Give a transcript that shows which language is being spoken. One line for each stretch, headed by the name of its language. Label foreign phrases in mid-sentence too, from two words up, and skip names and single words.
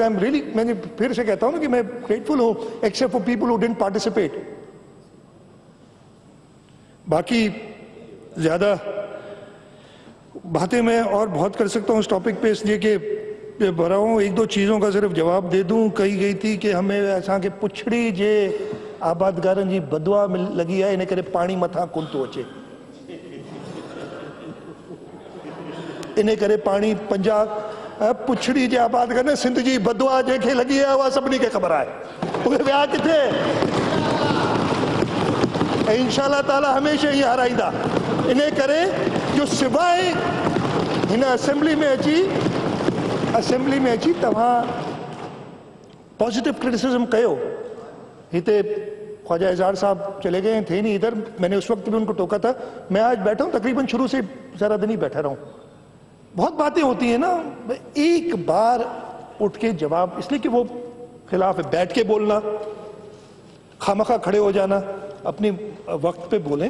English: I am really,
Urdu: میں نے پھر سے کہتا ہوں نا کہ میں گریٹفل ہوں,
English: except for people who didn't participate.
Urdu: باقی زیادہ باتیں میں اور بہت کر سکتا ہوں اس ٹاپک پے، اس لیے کہ بھرا ہوں. 1-2 چیزوں کا صرف جواب دے دوں. کہی گئی تھی کہ ہمیں ایسا کہ
Sindhi: पुछड़ी जे आबादगारनि जी बदवा लगी है, इन करे पानी मथा कोन थो अचे, इन करे पानी पंजाब पुछड़ी जे आबादगार सिंध जी बदवा जंहिंखे लगी है उहा सभिनी खे ख़बर आहे, उहे विया किथे। ऐं इंशाअल्लाह ताला हमेशह ही हाराईंदा। इन करे जो सिवाय हिन असेंबली में अची तव्हां
English: positive criticism
Sindhi: कयो।
Urdu: ہتے خواجہ اظہار صاحب چلے گئے تھے نہیں ادھر، میں نے اس وقت بھی ان کو ٹوکا تھا. میں آج بیٹھا ہوں، تقریباً شروع سے سارا دن ہی بیٹھا رہا ہوں۔ بہت باتیں ہوتی ہیں نا، ایک بار اٹھ کے جواب، اس لیے کہ وہ خلاف ہے. بیٹھ کے بولنا، خوامخواہ کھڑے ہو جانا، اپنے وقت پے بولیں.